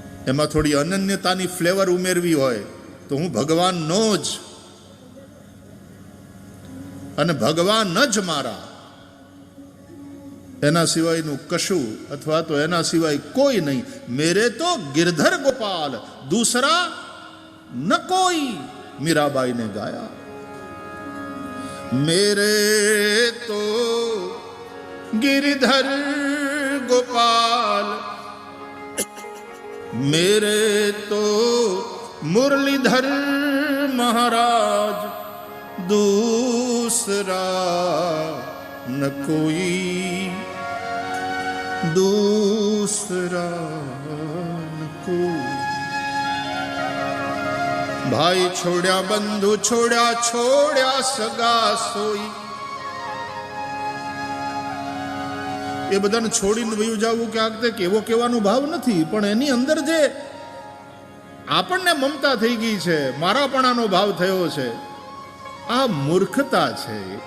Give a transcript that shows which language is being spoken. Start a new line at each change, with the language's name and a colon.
Gujarati: એમાં થોડી અનન્યતાની ફ્લેવર ઉમેરવી હોય તો હું ભગવાનનો જ અને ભગવાન જ મારા. એના સિવાયનું કશું અથવા તો એના સિવાય કોઈ નહીં.
Hindi: મેરે તો गिरधर गोपाल दूसरा ન કોઈ,
Gujarati: મીરાબાઈને ગાયા.
Hindi: મેરે તો गिरधर गोपाल, मेरे तो मुरलीधर महाराज, दूसरा न कोई, दूसरा न कोई. भाई छोड़्या बंधु छोड़्या, छोड़्या सगा सोई.
Gujarati: એ બધાને છોડીને વયું જવું ક્યાંક કેવો કહેવાનો ભાવ નથી, પણ એની અંદર જે આપણને મમતા થઈ ગઈ છે, મારાપણાનો ભાવ થયો છે, આ મૂર્ખતા છે.